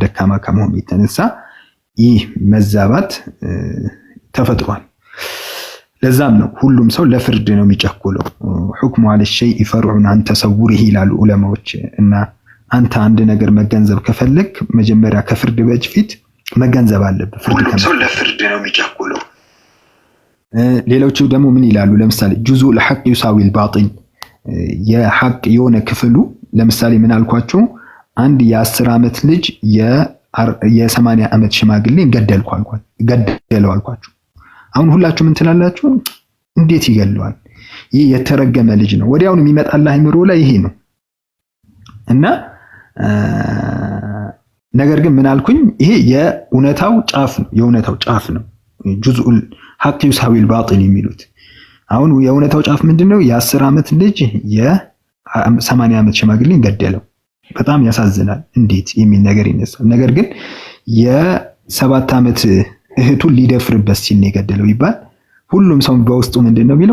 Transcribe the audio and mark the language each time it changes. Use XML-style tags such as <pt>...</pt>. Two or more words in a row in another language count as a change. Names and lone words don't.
<am>ደካማ ከመሆኑ የተነሳ ይህ መዛባት ተፈጥሯል። ለዛም ነው ሁሉም ሰው ለፍርድ ነው የሚጨኩለው።</am> <ar>الحكم على الشيء فرع عن تصوره</ar> <am>ይላሉ ዑለማዎች። እና አንተ አንድ ነገር መገንዘብ ከፈለክ መጀመሪያ ከፍርድ በፊት መገንዘብ አለብህ። ፍርድ ሰው ለፍርድ ነው የሚጨኩለው። ሌሎቹ ደግሞ ምን ይላሉ? ለምሳሌ</am> <ar>جزء الحق يساوي الباطل</ar> <am>የሐቅ የሆነ ክፍሉ ለምሳሌ ምን አልኳችሁ? አንድ የ10 ዓመት ልጅ የ80 ዓመት ሽማግሌን ገደለው አልኳችሁ። አሁን ሁላችሁ ምን ትላላችሁ? እንዴት ይገለዋል? ይህ የተረገመ ልጅ ነው። ወዲያውኑ የሚመጣልህ አይምሮ ላይ ይሄ ነው። እና ነገር ግን ምን አልኩኝ? ይሄ የእውነታው ጫፍ ነው።</am> <ar>جزء الحق يساوي الباطل</ar> <am>የሚሉት አሁን የእውነታው ጫፍ ምንድነው? የ10 ዓመት ልጅ የ80 ዓመት ሽማግሌን ገደለው። በጣም ያሳዝናል። እንዴት የሚል ነገር ይነሳል። ነገር ግን የ7 ዓመት እህቱን ሊደፍርበት ሲል ነው የገደለው ይባል። ሁሉም ሰው በውስጡ ምንድነው የሚለው?</am>